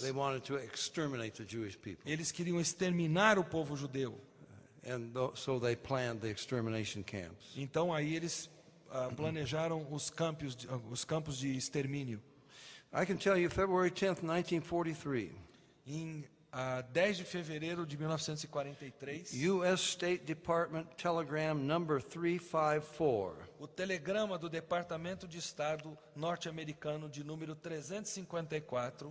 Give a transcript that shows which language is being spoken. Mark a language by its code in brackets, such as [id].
[en] They wanted to exterminate the Jewish people. [pt] Eles queriam exterminar o povo judeu. [en] And so they planned the extermination camps. [pt] Então aí eles planejaram os campos de extermínio. [en] I can tell you, February 10th, 1943, [pt] Em 10 de fevereiro de 1943, [en] U.S. State Department Telegram number 354 [pt] o telegrama do Departamento de Estado norte-americano de número 354